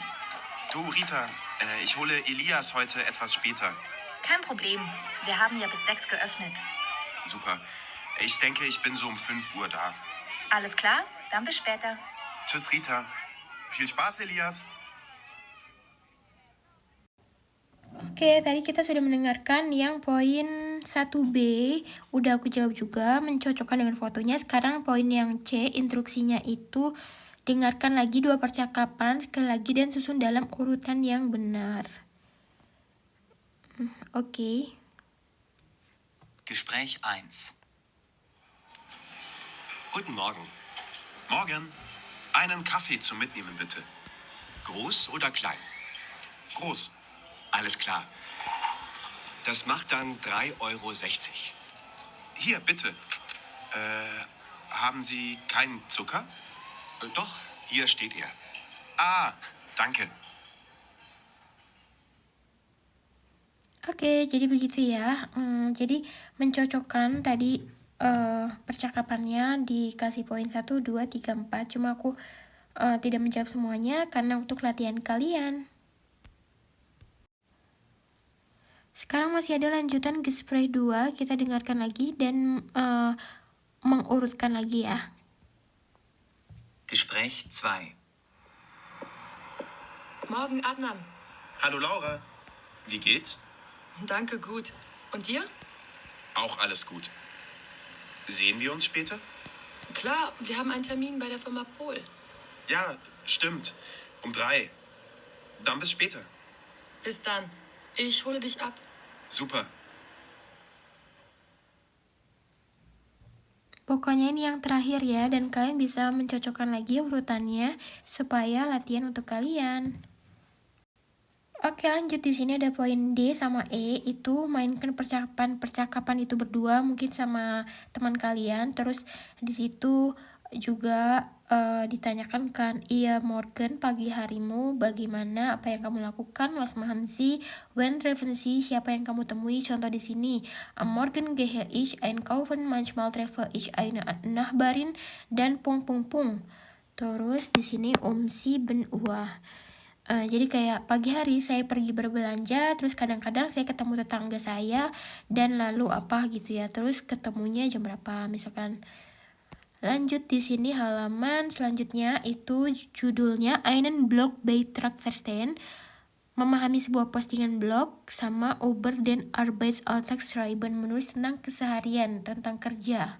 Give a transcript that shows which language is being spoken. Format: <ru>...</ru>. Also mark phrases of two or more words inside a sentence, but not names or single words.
<de>Du Rita, ich hole Elias heute etwas später. Kein Problem. Wir haben ja bis 6 geöffnet. Super. Ich denke, ich bin so um 5 Uhr da. Alles klar? Dann bis später. Tschüss Rita. Viel Spaß, Elias.</de> <id>Oke, tadi kita sudah mendengarkan yang poin 1B, udah aku jawab juga, mencocokkan dengan fotonya. Sekarang poin yang C, instruksinya itu dengarkan lagi 2 percakapan sekali lagi dan susun dalam urutan yang benar. Oke.</id> <de>Gespräch 1. Guten Morgen. Morgen. Einen Kaffee zum Mitnehmen, bitte. Groß oder klein? Groß. Alles klar. Das macht dann 3,60 €. Hier, bitte. Haben Sie keinen Zucker? Doch, hier steht er. Ah, danke.</de> <id>Oke, jadi begitu ya. Jadi mencocokkan tadi percakapannya dikasih poin 1, 2, 3, 4. Cuma aku tidak menjawab semuanya karena untuk latihan kalian. Sekarang masih ada lanjutan Gespräch 2, kita dengarkan lagi dan mengurutkan lagi ya.</id> <de>Gespräch 2. Morgen, Adnan. Hallo Laura. Wie geht's? Danke, gut. Und dir? Auch alles gut. Sehen wir uns später? Klar, wir haben einen Termin bei der Firma Pohl. Ja, stimmt. Um 3. Dann bis später. Bis dann. Ich hole dich ab. Super.</de> <id>Pokoknya ini yang terakhir ya, dan kalian bisa mencocokkan lagi urutannya supaya latihan untuk kalian. Oke, lanjut. Di sini ada poin D sama E, itu mainkan percakapan itu berdua mungkin sama teman kalian. Terus di situ juga ditanyakan kan, iya Morgan, pagi harimu bagaimana, apa yang kamu lakukan,</id> <de>was machen Sie, when treffen Sie,</de> <id>siapa yang kamu temui. Contoh di sini,</id> <de>am Morgen gehe ich einkaufen, manchmal treffe ich eine Nachbarin,</de> <id>dan pung pung pung. Terus di sini 7 Uhr. Jadi kayak pagi hari saya pergi berbelanja, terus kadang-kadang saya ketemu tetangga saya, dan lalu apa gitu ya, terus ketemunya jam berapa misalkan. Lanjut di sini halaman selanjutnya itu judulnya</id> <de>Einen Blog Beitrag verstehen,</de> <id>memahami sebuah postingan blog, sama</id> <de>Über den Arbeitsalltag schreiben,</de> <id>menulis tentang keseharian, tentang kerja.</id>